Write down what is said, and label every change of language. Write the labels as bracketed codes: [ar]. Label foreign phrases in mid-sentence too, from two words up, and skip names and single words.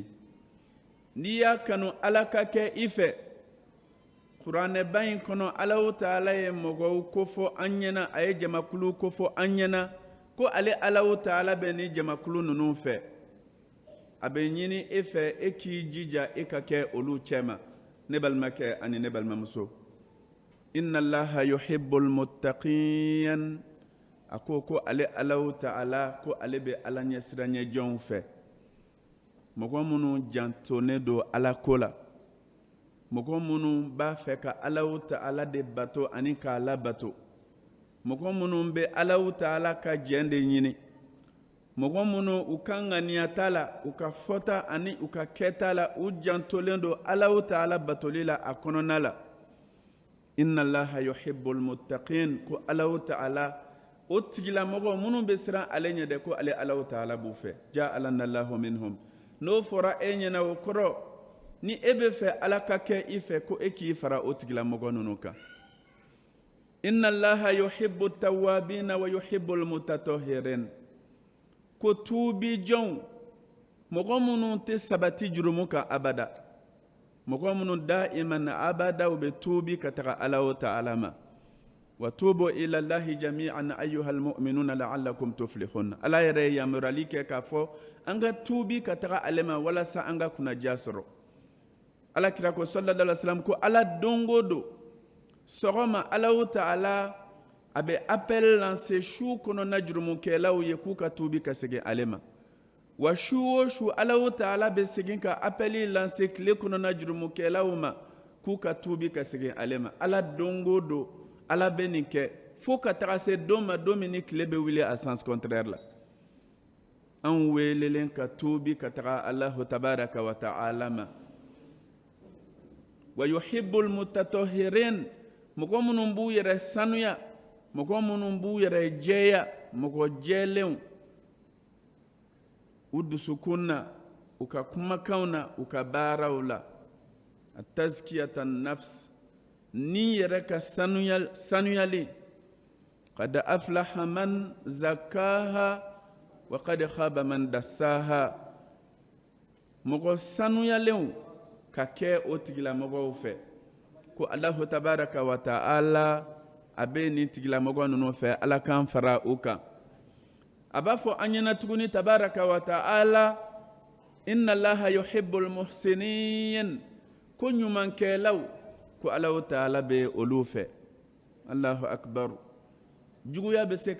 [bm] N'i y'a kanu ala ka kɛ i fɛ, kuranɛba in kɔnɔ Alahu Ta'ala ye mɔgɔw kofɔ an ɲɛna, a ye jamakulu kofɔ an ɲɛna, ko ale Alahu Ta'ala bɛ ni jamakulu ninnu fɛ. a bɛ ɲini e fɛ e k'i jija e ka kɛ olu cɛma ne balimakɛ ani ne balimamuso inna [ar] الله يحب المتقين [bm] a ko ale Alahu Ta'ala ko ale bɛ ala ɲɛsiranyɛjɔnw fɛ mɔgɔ minnu jantonen don ala ko la mɔgɔ minnu b'a fɛ ka Alahu Ta'ala de bato ani k'a labato mɔgɔ minnu bɛ Alahu Ta'ala ka jɛn de ɲini mɔgɔ minnu u ka ŋaniyata la u ka fɔta ani u ka kɛta la u jantolen don Alahu Ta'ala batoli la a kɔnɔna la [ar] إن الله يحب المتقين [bm] ko Alahu Ta'ala o tigilamɔgɔ minnu bɛ siran ale ɲɛ dɛ ko ale Alahu Ta'ala b'u fɛ [ar] جعلنا الله منهم [bm] n'o fɔra e ɲɛna o kɔrɔ ni e bɛ fɛ ala ka kɛ i fɛ ko e k'i fara o tigilamɔgɔ ninnu kan [ar] إن الله يحب التوابين ويحب [bm] mutatahhirin ko tuubi jɔnw mɔgɔ minnu tɛ sabati jurumu kan abada mɔgɔ minnu da'iman abada u bɛ tuubi ka taga Alahu Ta'ala ma [ar] وتوبوا إلى الله جميعا أيها المؤمنون لعلكم تفلحون [bm] ala yɛrɛ ye yamaruyali kɛ k'a fɔ an ka tuubi ka taga ale ma walasa an ka kunnaja sɔrɔ ala kira ko [ar] صلى الله عليه وسلم [bm] ko ala don o don sɔgɔma Alahu Ta'ala a bɛ [fr] appel lancer [bm] su kɔnɔna jurumukɛlaw ye k'u ka tuubi ka segin ale ma wa su o su Alahu Ta'ala bɛ segin ka [fr] appel lancer [bm] tile kɔnɔna jurumukɛlaw ma k'u ka tuubi ka segin ale ma ala don o don ala bɛ nin kɛ fo ka taga se don ma don min ni tile bɛ wuli [fr] a sens contraire [bm] la an welelen ka tuubi ka taga Alahu [ar] تبارك وتعالى [bm] ma [ar] ويحب المتطهرين [bm] mɔgɔ minnu b'u yɛrɛ sanuya mɔgɔ minnu b'u yɛrɛ jɛya mɔgɔ jɛlenw u dusukun na u ka kumakanw na u ka baaraw la a [ar] تزكية النفس [bm] ni yɛrɛ ka sanuyali [ar] قد أفلح من زكاها وقد خاب من دساها [bm] mɔgɔ sanuyalenw ka kɛ o tigilamɔgɔw fɛ ko Alahu [ar] تبارك وتعالى [bm] a bɛ nin tigilamɔgɔ ninnu fɛ ala k'an fara u kan a b'a fɔ an ɲɛna tuguni [ar] تبارك وتعالى إن الله يحب المحسنين [bm] ko ɲumankɛlaw ko Alahu Ta'ala bɛ olu fɛ [ar] الله أكبر [bm] juguya bɛ se